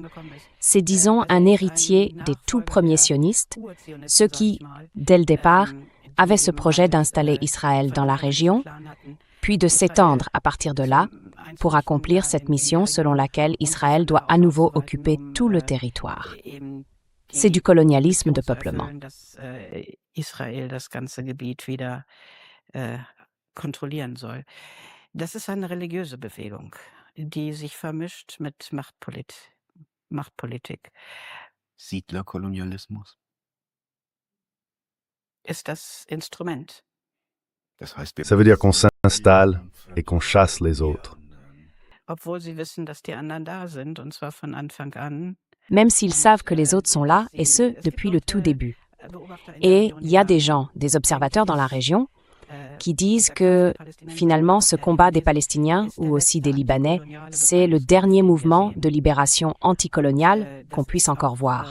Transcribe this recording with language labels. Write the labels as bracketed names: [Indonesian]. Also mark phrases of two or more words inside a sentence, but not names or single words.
[French] C'est, disons, un héritier des tout premiers sionistes, ceux qui, dès le départ, avait ce projet d'installer Israël dans la région, puis de s'étendre à partir de là pour accomplir cette mission selon laquelle Israël doit à nouveau occuper tout le territoire. C'est du colonialisme de peuplement. [German] Israel das ganze Gebiet wieder kontrollieren soll. Das ist eine religiöse Bewegung, die sich vermischt mit Machtpolitik. Siedlerkolonialismus? Ist das Instrument. Das heißt, wir [French] Ça veut dire qu'on s'installe et qu'on chasse les autres. [German] Obwohl sie wissen, dass die anderen da sind, und zwar von Anfang an. [French] Même s'ils savent que les autres sont là, et ce, depuis le tout début. Et il y a des gens, des observateurs dans la région, qui disent que finalement ce combat des Palestiniens ou aussi des Libanais, c'est le dernier mouvement de libération anticoloniale qu'on puisse encore voir.